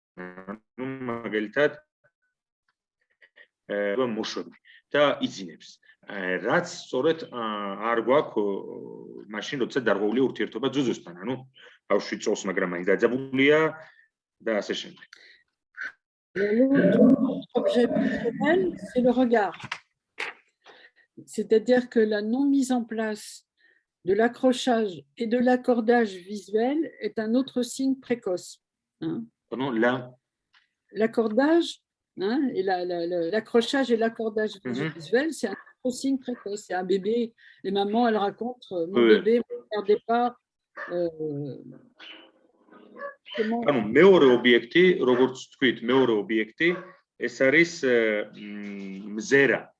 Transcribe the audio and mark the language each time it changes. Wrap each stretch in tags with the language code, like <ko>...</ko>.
<ka>ანუ მაგალითად მოშები და იძინებს. რაც სწორედ არ გვაქვს მაშინ, როცა დარღვეულია ურთიერთობა ძუძუსთან, ანუ ბავშვი წოვს, მაგრამ მაინც დაძაბულია და ასე შემდეგ.</ka> <fr>L'objet personnel, c'est le regard. C'est-à-dire que la non mise en place de l'accrochage et de l'accordage visuel est un autre signe précoce. L'accordage et l'accrochage et l'accordage visuel, c'est un autre signe précoce. C'est un bébé, les mamans, elles racontent, mon bébé ne me regardait pas.</fr> <ka>ანუ მეორე ობიექტი, როგორც თქვით, მეორე ობიექტი, ეს არის მზერა.</ka>